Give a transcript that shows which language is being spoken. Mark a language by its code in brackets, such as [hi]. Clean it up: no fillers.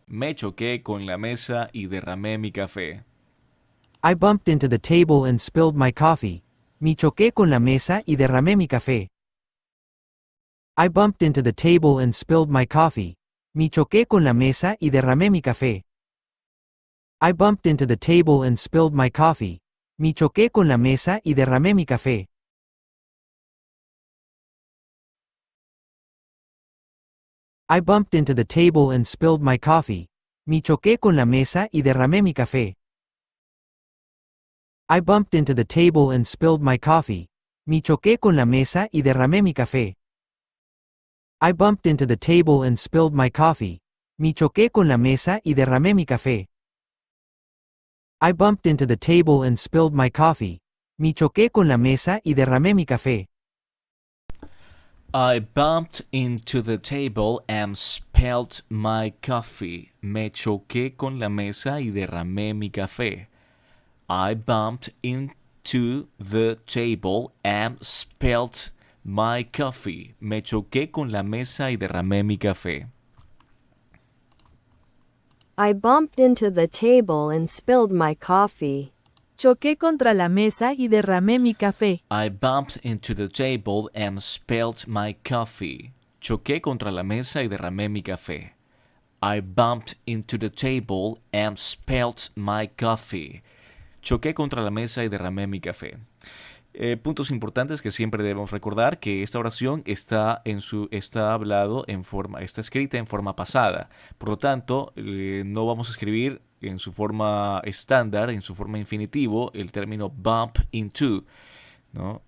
[es] Me choqué con la mesa y derramé mi café. [en] I bumped into the table and spilled my coffee. [es] Me choqué con la mesa y derramé mi café. [en] I bumped into the table and spilled my coffee. [es] Me choqué con la mesa y derramé mi café. [en] I bumped into the table and spilled my coffee. [es] Me choqué con la mesa y derramé mi café. [en] I bumped into the table and spilled my coffee. [es] Me choqué con la mesa y derramé mi café. [en] I bumped into the table and spilled my coffee. [es] Me choqué con la mesa y derramé mi café. [en] I bumped into the table and spilled my coffee. [es] Me choqué con la mesa y derramé mi café. [en] I bumped into the table and spilled my coffee. [es] Me choqué con la mesa y derramé mi café. [en] I bumped into the table and spilled my coffee. [es] Me choqué con la mesa y derramé mi café. [en] I bumped into the table and spilled my coffee. [es] Me choqué con la mesa y derramé mi café. [en] I bumped into the table and spilled my coffee. [es] Choqué contra la mesa y derramé mi café. [en] I bumped into the table and spilled my coffee. [es] Choqué contra la mesa y derramé mi café. [en] I bumped into the table and spilled my coffee. [es] Choqué contra la mesa y derramé mi café. Puntos importantes que siempre debemos recordar que esta oración está escrita en forma pasada. Por lo tanto, no vamos a escribir en su forma estándar, en su forma infinitivo, el término bump into, ¿no?